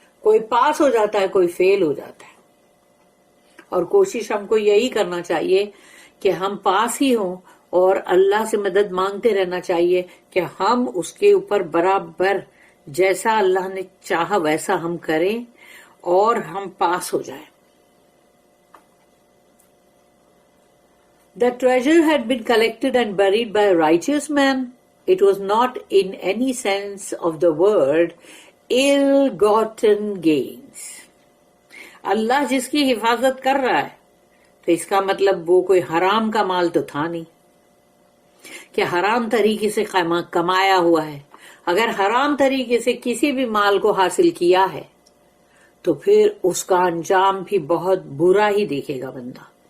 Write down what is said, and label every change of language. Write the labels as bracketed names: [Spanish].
[Urdu] کوئی پاس ہو جاتا ہے کوئی فیل ہو جاتا ہے اور کوشش ہم کو یہی کرنا چاہیے کہ ہم پاس ہی ہوں اور اللہ سے مدد مانگتے رہنا چاہیے کہ ہم اس کے اوپر برابر جیسا اللہ نے چاہا ویسا ہم کریں اور ہم پاس ہو جائیں. [English] The treasure had been collected and buried by a righteous man. It was not in any sense of the word ill-gotten gains. [Urdu] اللہ جس کی حفاظت کر رہا ہے تو اس کا مطلب وہ کوئی حرام کا مال تو تھا نہیں کہ حرام طریقے سے کمایا ہوا ہے. اگر حرام طریقے سے کسی بھی مال کو حاصل کیا ہے تو پھر اس کا انجام بھی بہت برا ہی دیکھے گا بندہ